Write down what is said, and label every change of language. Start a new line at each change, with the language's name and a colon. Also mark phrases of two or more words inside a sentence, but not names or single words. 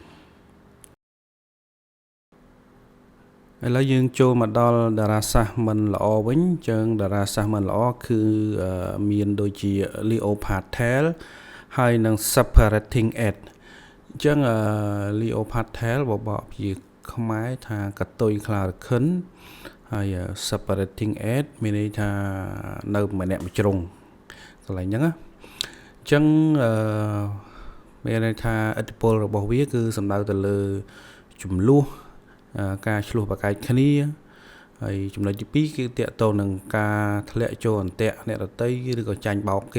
Khmer: ឥឡូវយើងចូលមកដល់តារាសាស្ត្រមិនល្អវិញអញ្ចឹងតារាសាស្ត្រមិនល្អគឺមានដូចជា
English: Leopard tail
Khmer: ហើយនិង
English: separating edge
Khmer: អញ្ចឹង
English: Leopard tail
Khmer: បបកជាខ្មែរថាកតុយខ្លារខិនហើយ
English: separating edge
Khmer: មានន័យថានៅម្នាក់មួយជ្រុងកន្លែងហ្នឹងណា អញ្ចឹងមានន័យថាឥទ្ធិពលរបស់វាគឺសំដៅទៅលើចំនួនការឆ្លោះប្រកែកគ្នាហើយចំណុចទី2គឺតាក់ទងនឹងការធ្លាក់ចូលអន្ទាក់អ្នកដទៃឬក៏ចាញ់បោកគេ